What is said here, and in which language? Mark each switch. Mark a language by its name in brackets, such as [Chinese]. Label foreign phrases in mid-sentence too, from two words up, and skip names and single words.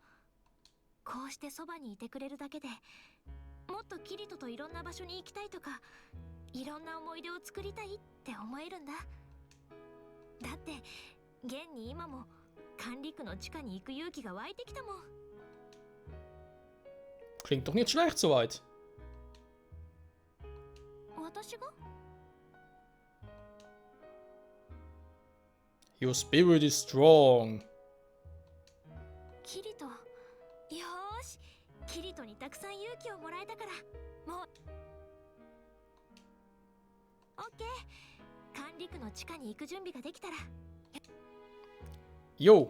[Japanese] こうしてそばにいてくれるだけでもっとキリトといろんな場所に行きたいとか、いろんな思い出を作りたいって思えるんだ。だって現に今も管理区の地下に行く勇気が湧いてきたもん。 [German] Klingt doch nicht schlecht soweit. [Japanese] 私が [English] Your spirit is strong. [Japanese] キリト、よーし、キリトにたくさん勇気をもらえたから、もうオッケー。管理区の地下に行く準備ができたら [German] Jo.